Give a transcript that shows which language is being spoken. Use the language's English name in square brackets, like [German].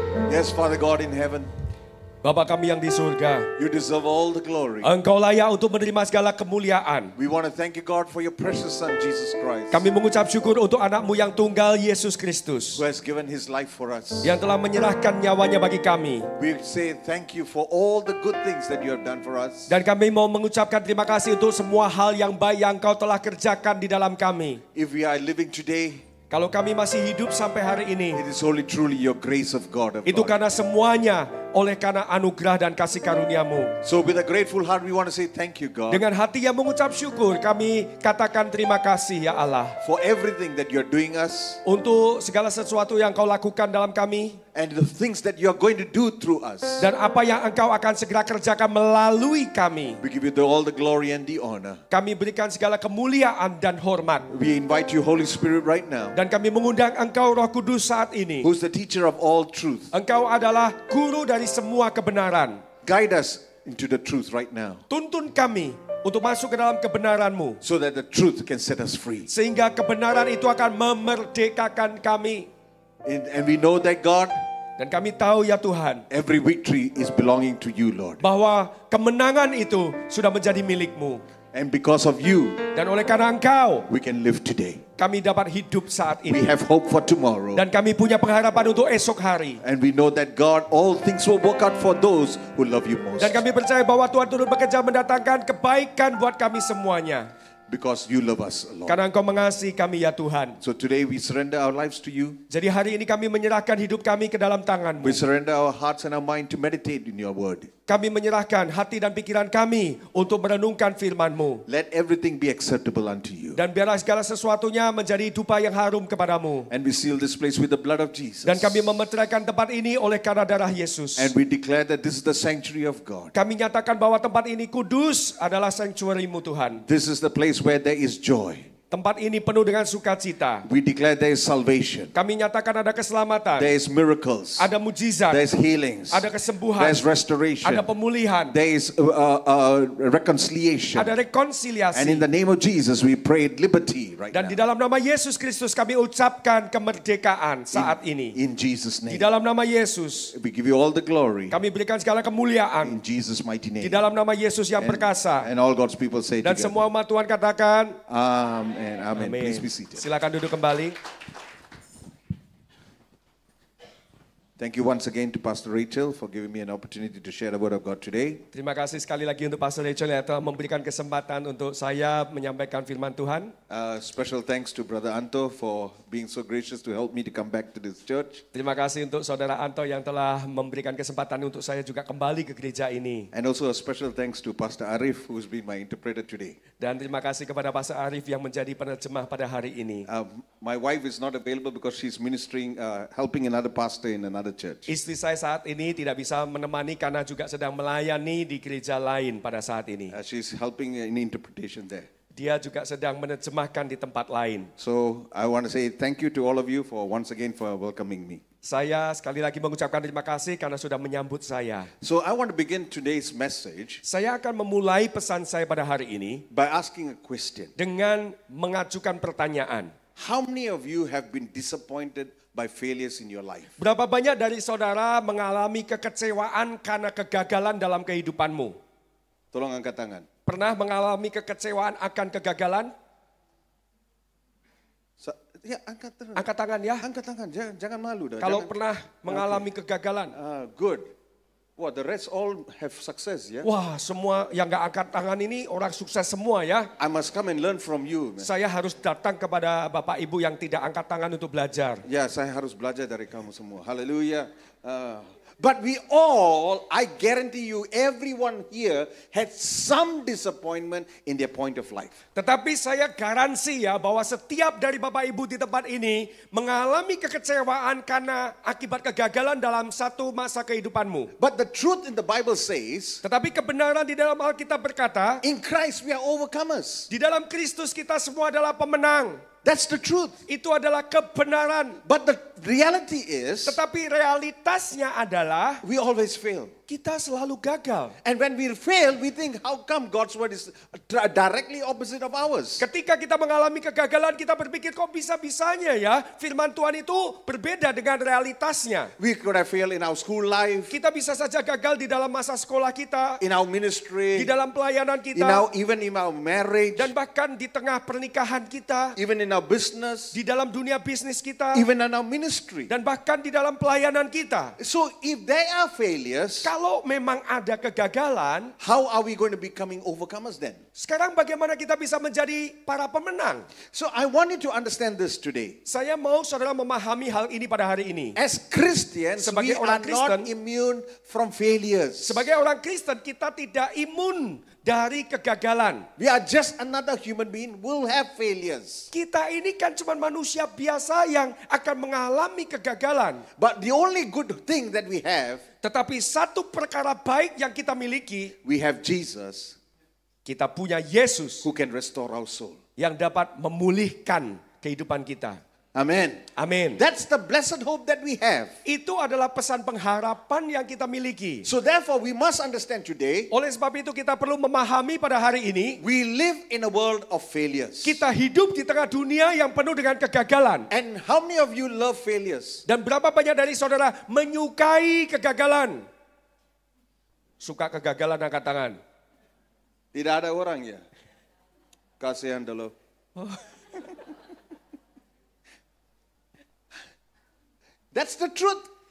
[English] Yes, Father God in heaven, [Indonesian] Bapa kami yang di surga, [English] you deserve all the glory. [Indonesian] Engkau layak untuk menerima segala kemuliaan. [English] We want to thank you, God, for your precious Son, Jesus Christ, [Indonesian] Kami mengucap syukur untuk anakmu yang tunggal, Yesus Kristus, [English] who has given his life for us. [Indonesian] yang telah menyerahkan nyawanya bagi kami. [English] We say thank you for all the good things that you have done for us. [Indonesian] Dan kami mau mengucapkan terima kasih untuk semua hal yang baik yang Engkau telah kerjakan di dalam kami. [English] If we are living today, [Indonesian] Kalau kami masih hidup sampai hari ini, [English] it is only truly your grace of God. [Indonesian] itu karena semuanya oleh karena anugerah dan kasih karunia-Mu. [English] So with a grateful heart, we want to say thank you, God, [Indonesian] Dengan hati yang mengucap syukur, kami katakan terima kasih ya Allah. [English] for everything that you're doing us [Indonesian] Untuk segala sesuatu yang Kau lakukan dalam kami, [English] and the things that you are going to do through us. [Indonesian] dan apa yang Engkau akan segera kerjakan melalui kami. [English] We give you all the glory and the honor. [Indonesian] Kami berikan segala kemuliaan dan hormat. [English] We invite you, Holy Spirit, right now, [Indonesian] Dan kami mengundang Engkau Roh Kudus saat ini. [English] who's the teacher of all truth. [Indonesian] Engkau adalah guru dari semua kebenaran. [English] Guide us into the truth right now, [Indonesian] Tuntun kami untuk masuk ke dalam kebenaran-Mu. [English] so that the truth can set us free. [Indonesian] Sehingga kebenaran itu akan memerdekakan kami. [English] And we know that, God, [Indonesian] Dan kami tahu ya Tuhan, [English] every victory is belonging to you, Lord. [Indonesian] bahwa kemenangan itu sudah menjadi milik-Mu. [English] And because of you, [Indonesian] Dan oleh karena Engkau, [English] we can live today. [Indonesian] kami dapat hidup saat [English] We [Indonesian] ini. [English] have hope for tomorrow. [Indonesian] Dan kami punya pengharapan untuk esok hari. [English] And we know that, God, all things will work out for those who love you most. [Indonesian] Dan kami percaya bahwa Tuhan turut bekerja mendatangkan kebaikan buat kami semuanya. [English] Because you love us, Lord. [Indonesian] Karena Engkau mengasihi kami ya Tuhan. [English] So today we surrender our lives to you. [Indonesian] Jadi hari ini kami menyerahkan hidup kami ke dalam tangan-Mu. [English] We surrender our hearts and our mind to meditate in your word. [Indonesian] Kami menyerahkan hati dan pikiran kami untuk merenungkan firman-Mu. [English] Let everything be acceptable unto you. [Indonesian] Dan biarlah segala sesuatunya menjadi dupa yang harum kepadamu. [English] And we seal this place with the blood of Jesus. [Indonesian] Dan kami memeteraikan tempat ini oleh karena darah Yesus. [English] And we declare that this is the sanctuary of God. [Indonesian] Kami nyatakan bahwa tempat ini kudus adalah sanctuary-Mu Tuhan. [English] This is the place where there is joy. [Indonesian] Tempat ini penuh dengan sukacita. [English] We declare there is salvation. [Indonesian] Kami nyatakan ada keselamatan, [English] There is miracles. [Indonesian] ada mujizat, [English] There is healings. [Indonesian] ada kesembuhan, [English] There is restoration. [Indonesian] ada pemulihan, [English] There is reconciliation. [Indonesian] ada rekonsiliasi. [English] And in the name of Jesus, we pray liberty right [Indonesian] Dan di [English] now. [Indonesian] dalam nama Yesus Kristus kami ucapkan kemerdekaan saat ini. [English] In Jesus' [Indonesian] Di [English] name. [Indonesian] dalam nama Yesus [English] We give you all the glory. [Indonesian] kami berikan segala kemuliaan. [English] In Jesus' mighty [Indonesian] Di dalam nama Yesus yang perkasa. [English] And all God's people say [Indonesian] Dan [English] together. [Indonesian] semua umat Tuhan katakan, [English] Amen. Amen. [Indonesian] amin. [English] Please be seated. [Indonesian] Silakan duduk kembali. [English] Thank you once again to Pastor Rachel for giving me an opportunity to share the word of God today. [Indonesian] Terima kasih sekali lagi untuk Pastor Rachel yang telah memberikan kesempatan untuk saya menyampaikan firman Tuhan. [English] Special thanks to Brother Anto for being so gracious to help me to come back to this church. [Indonesian] Terima kasih untuk Saudara Anto yang telah memberikan kesempatan untuk saya juga kembali ke gereja ini. [English] And also a special thanks to Pastor Arif, who's been my interpreter today. [Indonesian] Dan terima kasih kepada Pastor Arif yang menjadi penerjemah pada hari ini. [English] My wife is not available because she's ministering, helping another pastor in another church. [Indonesian] Istri saya saat ini tidak bisa menemani karena juga sedang melayani di gereja lain pada saat ini. [English] She's helping in interpretation there. [Indonesian] Dia juga sedang menerjemahkan di tempat lain. [English] So I want to say thank you to all of you for once again for welcoming me. [Indonesian] Saya sekali lagi mengucapkan terima kasih karena sudah menyambut saya. [English] So I want to begin today's message [Indonesian] Saya akan memulai pesan saya pada hari ini [English] by asking a question. [Indonesian] dengan mengajukan pertanyaan. [English] How many of you have been disappointed by failures in your life? [Indonesian] Berapa banyak dari saudara mengalami kekecewaan karena kegagalan dalam kehidupanmu? Tolong angkat tangan. Pernah mengalami kekecewaan akan kegagalan? Ya, angkat terus. Angkat tangan ya. Angkat tangan, jangan malu dah. Kalau Jangan- pernah mengalami kegagalan. [English] Good. Wah, the rest all have success, ya. [Indonesian] Wah, semua yang gak angkat tangan ini orang sukses semua ya. [English] I must come and learn from you, man. [Indonesian] Saya harus datang kepada Bapak Ibu yang tidak angkat tangan untuk belajar. Ya, saya harus belajar dari kamu semua. Haleluya. [English] But we all, I guarantee you, everyone here had some disappointment in their point of life. [Indonesian] Tetapi saya garansi ya bahwa setiap dari Bapak Ibu di tempat ini mengalami kekecewaan karena akibat kegagalan dalam satu masa kehidupanmu. [English] But the truth in the Bible says, [Indonesian] Tetapi kebenaran di dalam Alkitab berkata, [English] in Christ we are overcomers. [Indonesian] di dalam Kristus kita semua adalah pemenang. [English] That's the truth. [Indonesian] Itu adalah kebenaran. [English] But the reality is, [Indonesian] Tetapi realitasnya adalah [English] we always fail. [Indonesian] kita selalu gagal. [English] And when we fail, we think, how come God's word is directly opposite of ours? [Indonesian] Ketika kita mengalami kegagalan, kita berpikir kok bisa-bisanya ya firman Tuhan itu berbeda dengan realitasnya. [English] We could have failed in our school life, [Indonesian] Kita bisa saja gagal di dalam masa sekolah kita, [English] in our [Indonesian] di [English] ministry, [Indonesian] dalam pelayanan [English] in [Indonesian] kita, [English] even in our marriage, [Indonesian] dan bahkan di tengah pernikahan kita, [English] even in our business, [Indonesian] di dalam dunia bisnis kita, [English] even in our ministry. [Indonesian] dan bahkan di dalam pelayanan kita. [English] So if there are failures, [Indonesian] Kalau memang ada kegagalan, [English] how are we going to becoming overcomers then? [Indonesian] sekarang bagaimana kita bisa menjadi para pemenang? [English] So I want you to understand this today. [Indonesian] Saya mau saudara memahami hal ini pada hari ini. [English] As Christians, [Indonesian] Sebagai [English] we are [Indonesian] orang [English] not [Indonesian] Kristen, [English] immune from failures. [Indonesian] Sebagai orang Kristen, kita tidak imun dari kegagalan. [English] We are just another human being who will have failures. [Indonesian] Kita ini kan cuma manusia biasa yang akan mengalami kegagalan. [English] But the only good thing that we have, [Indonesian] Tetapi satu perkara baik yang kita miliki, [English] we have Jesus [Indonesian] kita punya Yesus [English] who can restore our soul. [Indonesian] yang dapat memulihkan kehidupan kita. [English] Amen. [Indonesian] Amin. [English] That's the blessed hope that we have. [Indonesian] Itu adalah pesan pengharapan yang kita miliki. [English] So therefore we must understand today, [Indonesian] Oleh sebab itu kita perlu memahami pada hari ini, [English] we live in a world of failures. [Indonesian] kita hidup di tengah dunia yang penuh dengan kegagalan. [English] And how many of you love failures? [Indonesian] Dan berapa banyak dari saudara menyukai kegagalan? Suka kegagalan, angkat tangan. Tidak ada orang ya. Kasihan dulu. [English] That's the truth.